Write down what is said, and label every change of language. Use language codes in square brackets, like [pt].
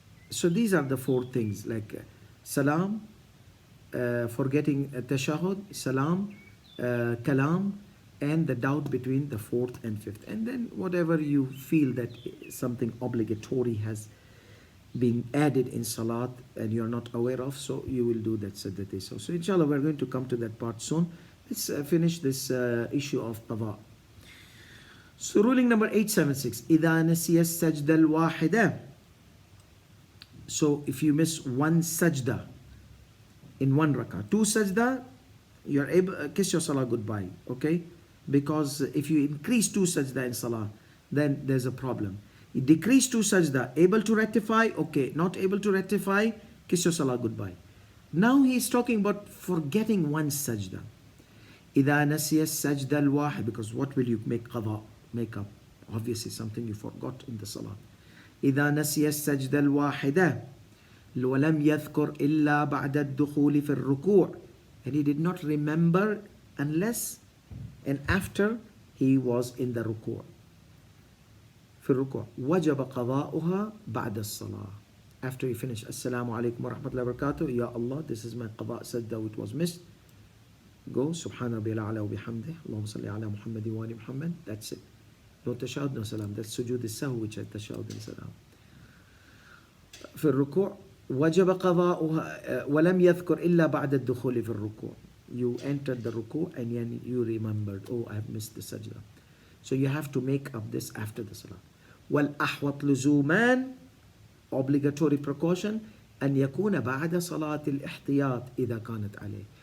[en] So these are the four things, like salam, forgetting tashahhud, salam, kalam, and the doubt between the fourth and fifth. And then whatever you feel that something obligatory has been added in salat and you're not aware of, so you will do that sajdatay. So inshallah we're going to come to that part soon. Let's finish this issue of qadā. So ruling number 876, [ar] إِذَا نَسِيَ السَّجْدَ الْوَاحِدَ. [en] So if you miss one sajda in one rakah, two sajda, you're able kiss your salah goodbye, okay? Because if you increase two sajda in salah, then there's a problem. You decrease two sajda, able to rectify, okay. Not able to rectify, kiss your salah goodbye. Now he's talking about forgetting one sajda. [ar] إِذَا نَسِيَ السَّجْدَ الْوَاحِدَ. [en] Because what will you make qadā? Make up. Obviously something you forgot in the salah. [ar] إِذَا نَسِيَ السَّجْدَ الْوَاحِدَ وَلَمْ يَذْكُرْ إِلَّا بَعْدَ الدُّخُولِ فِي الرُّكُوعِ. [en] And he did not remember unless and after he was in the ruku'. [ar] في الركوع وجب قضاؤها بعد الصلاة. [en] After he finished, Assalamu alaikum wa rahmatullahi wa barakatuh, Ya Allah, this is my qadā sajda which was missed. Go, Subhana rabbil a'la wa bihamdih, Allahumma salli ala Muhammad wa ali Muhammad. That's it. No tashahud, no salam. That's sujood al-sahu, which is tashahud and salam. [ar] في الركوع وجب قضاؤها ولم يذكر إلا بعد الدخول في الركوع. [en] You entered the ruku and then you remembered, oh, I have missed the sajda. So you have to make up this after the salah. [ar] والأحوط لزومان, [en] obligatory precaution, [ar] أن يكون بعد صلاة الاحتياط إذا كانت عليه.